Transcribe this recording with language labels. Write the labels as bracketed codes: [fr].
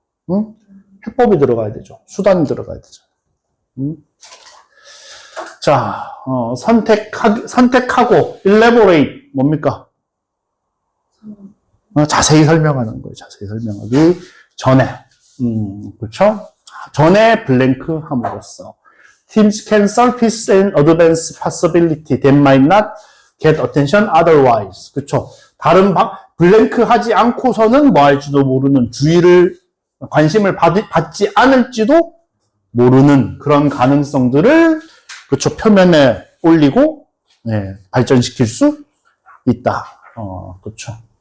[ko] 응? 해법이 들어가야 되죠. 수단이 들어가야 되죠. 응? 자, 선택하고, elaborate, 뭡니까? 자세히 설명하는 거예요. 자세히 설명하기 전에. 그렇죠? 전에 블랭크 함으로써 [en] teams can surface and advance possibility that might not get attention otherwise. [ko] 그렇죠? 블랭크 하지 않고서는 뭐 할지도 모르는 관심을 받지 않을지도 모르는 그런 가능성들을 그렇죠? 표면에 올리고 발전시킬 수 있다. 그렇죠?